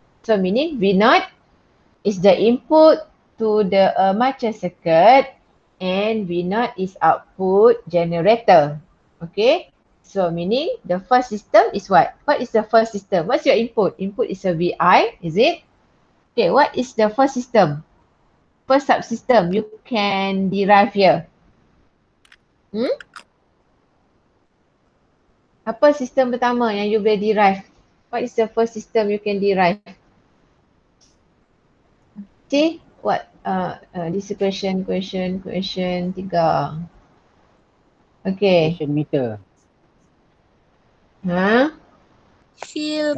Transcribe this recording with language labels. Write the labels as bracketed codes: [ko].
[en] So meaning V0 is the input to the armature circuit and V0 is output generator. Okay. So meaning the first system is what? What is the first system? What's your input? Input is a VI, is it? Okay, what is the first system? First subsystem you can derive here. [ms] Apa sistem pertama yang [en] you [ms] boleh derive? [en] What is the first system you can derive? See what? This is question 3. Okay. Potential meter. Ha? Field